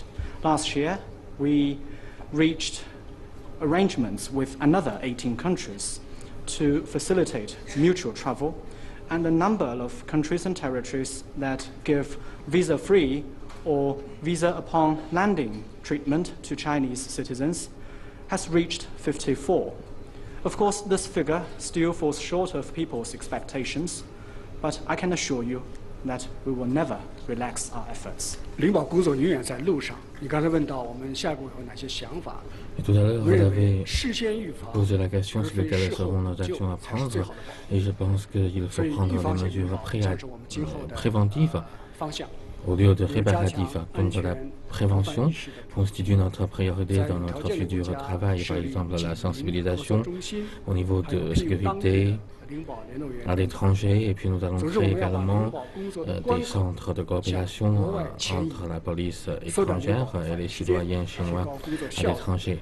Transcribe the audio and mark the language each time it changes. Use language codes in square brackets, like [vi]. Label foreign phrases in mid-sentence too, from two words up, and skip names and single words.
[en] Last year, we reached arrangements with another 18 countries to facilitate mutual travel, and the number of countries and territories that give visa-free or visa-upon-landing treatment to Chinese citizens has reached 54. Of course, this figure still falls short of people's expectations, but I can assure you that we will never relax our efforts. [zh] 领保工作永远在路上。你刚才问到我们下一步有哪些想法？ [fr] Et tout à l'heure, vous avez posé la question sur quelles seront nos actions à prendre, et je pense qu'il faut prendre des mesures préventives au lieu de réparatives. Donc la prévention constitue notre priorité dans notre futur travail, par exemple la sensibilisation au niveau de sécurité à l'étranger, et puis nous allons créer également des centres de coopération entre la police étrangère et les citoyens chinois à l'étranger.